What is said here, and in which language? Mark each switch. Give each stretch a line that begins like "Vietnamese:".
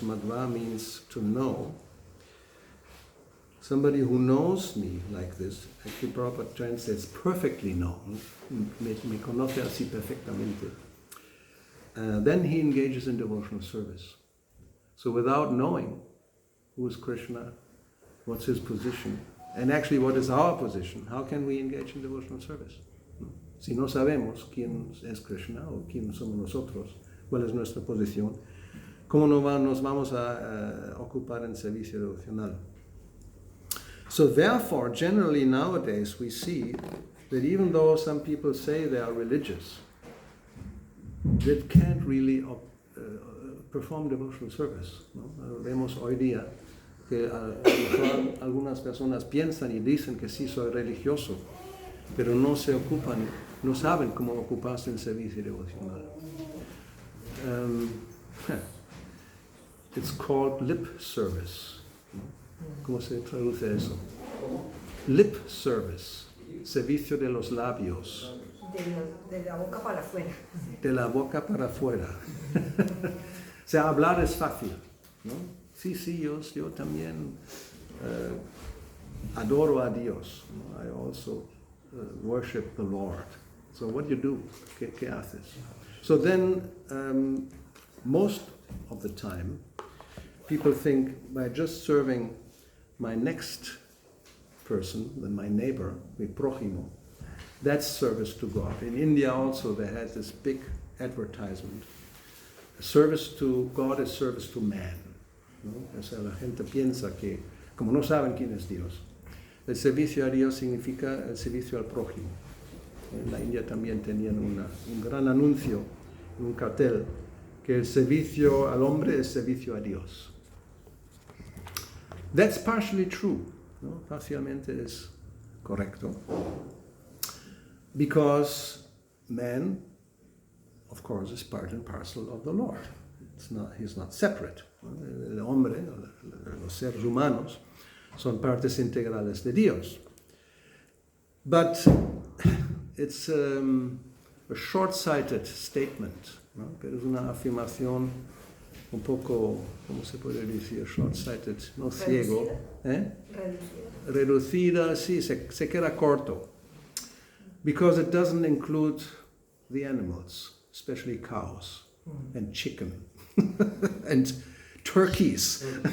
English: Madhva means to know. Somebody who knows me like this, actually Prabhupada translates perfectly known, me conoce así perfectamente. Then he engages in devotional service. So without knowing who is Krishna, what's his position, and actually what is our position, how can we engage in devotional service?
Spanish: Si no sabemos quién es Krishna o quién somos nosotros, cuál es nuestra posición, ¿cómo nos vamos a ocupar en servicio devocional?
English: So therefore, generally nowadays we see that even though some people say they are religious, they can't really perform devotional service, ¿no?
Spanish: Vemos hoy día que algunas personas piensan y dicen que sí, soy religioso, pero no se ocupan, no saben cómo ocuparse en servicio devocional.
English: It's called lip service. ¿Cómo se traduce eso?
Spanish: Lip service, servicio de los labios. De la boca para afuera. De la boca para afuera. O sea, hablar es fácil, ¿no? Sí, yo también adoro a Dios, ¿no?
English: I also worship the Lord. So what do you do? ¿Qué haces? So then, most of the time, people think by just serving my next person, then my neighbor, mi prójimo, that's service to God. In India also they had this big advertisement. Service to God is service to man, ¿no?
Spanish: O sea, la gente piensa que, como no saben quién es Dios, el servicio a Dios significa el servicio al prójimo. En la India también tenían un gran anuncio, un cartel, que el servicio al hombre es servicio a Dios.
English: That's partially true, ¿no? Parcialmente es correcto. Because man, of course, is part and parcel of the Lord. He's not separate.
Spanish: El hombre, los seres humanos, son partes integrales de Dios.
English: But it's a short-sighted statement, ¿no?
Spanish: Pero es una afirmación un poco, ¿cómo se puede decir? Short-sighted, no ciego. Reducida, sí, se queda corto.
English: Because it doesn't include the animals, especially cows and chicken and turkeys.